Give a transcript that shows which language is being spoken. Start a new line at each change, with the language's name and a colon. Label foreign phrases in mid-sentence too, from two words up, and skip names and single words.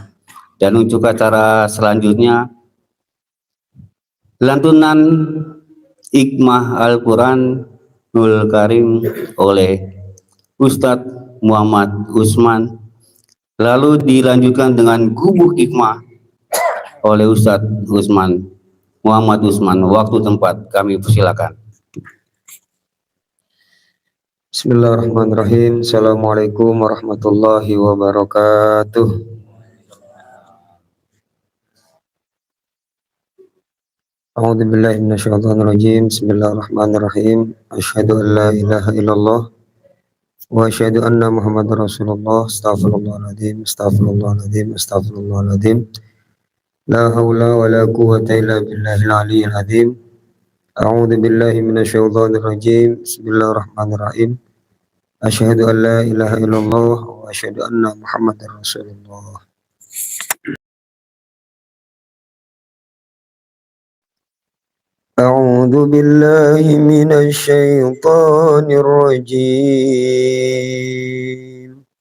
Indonesian: Dan untuk acara selanjutnya, lantunan Hikmah Al-Quranul Karim oleh Ustadz Muhammad Usman, lalu dilanjutkan dengan gubuk hikmah oleh Ustadz Muhammad Usman. Waktu tempat kami persilakan.
Arabic: Bismillahirrahmanirrahim. السلام عليكم ورحمة الله وبركاته. أعوذ بالله من الشيطان الرجيم. بسم الله الرحمن الرحيم. أشهد أن لا إله إلا الله وأشهد أن محمدا رسول الله. أستغفر الله العظيم، أستغفر الله العظيم، أستغفر الله العظيم. لا حول ولا قوة إلا بالله العلي العظيم. أعوذ بالله من الشيطان الرجيم. بسم الله الرحمن الرحيم. أشهد أن لا إله إلا الله وأشهد أن محمدا رسول الله. أعوذ بالله من الشيطان الرجيم.